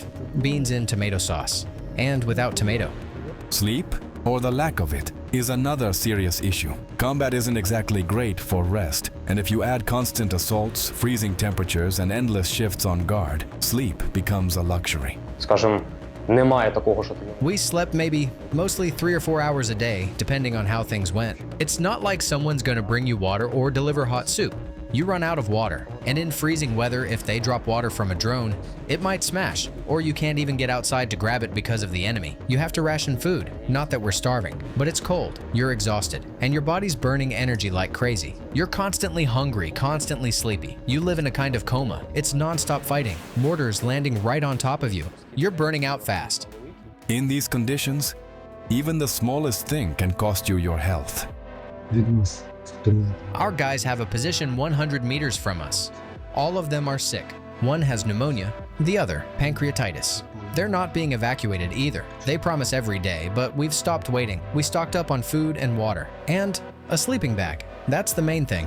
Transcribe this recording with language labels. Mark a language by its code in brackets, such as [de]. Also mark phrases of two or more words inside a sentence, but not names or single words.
[en] Beans in tomato sauce. And without tomato. Sleep, or the lack of it, is another serious issue. Combat isn't exactly great for rest, and if you add constant assaults, freezing temperatures, and endless shifts on guard, sleep becomes a luxury. [uk] Скажем, немає такого, що ти... [en] We slept maybe mostly 3 or 4 hours a day, depending on how things went. It's not like someone's gonna bring you water or deliver hot soup. You run out of water, and in freezing weather, if they drop water from a drone, it might smash, or you can't even get outside to grab it because of the enemy. You have to ration food. Not that we're starving, but it's cold, you're exhausted, and your body's burning energy like crazy. You're constantly hungry, constantly sleepy. You live in a kind of coma. It's non-stop fighting, mortars landing right on top of you. You're burning out fast. In these conditions, even the smallest thing can cost you your health. [uk] Від нас спини. [en] Our guys have a position 100 meters from us. All of them are sick. One has pneumonia, the other pancreatitis. They're not being evacuated either. They promise every day, but we've stopped waiting. We stocked up on food and water. And a sleeping bag. That's the main thing.